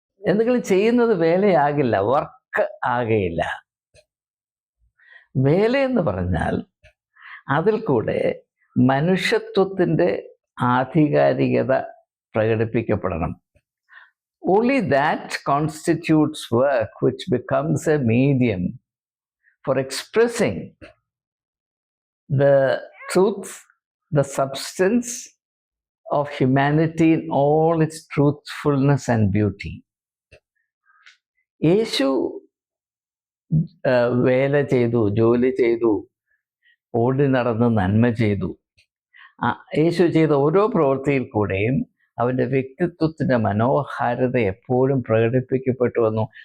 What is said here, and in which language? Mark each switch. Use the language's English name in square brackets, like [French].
[Malayalam] എന്തെങ്കിലും ചെയ്യുന്നത് വേലയാകില്ല, വർക്ക് ആകയില്ല. വേലയെന്ന് പറഞ്ഞാൽ അതിൽ കൂടെ മനുഷ്യത്വത്തിൻ്റെ ആധികാരികത പ്രകടിപ്പിക്കപ്പെടണം. [English] Only that constitutes work which becomes a medium for expressing the truth, the substance of humanity in all its truthfulness and beauty. [Malayalam] യേശു വേല ചെയ്തു, ജോലി ചെയ്തു, ഓടി നടന്ന് നന്മ ചെയ്തു. യേശു ചെയ്ത ഓരോ പ്രവൃത്തിയിൽ കൂടെയും അവൻ്റെ വ്യക്തിത്വത്തിൻ്റെ മനോഹാരിത എപ്പോഴും പ്രകടിപ്പിക്കപ്പെട്ടു വന്നു.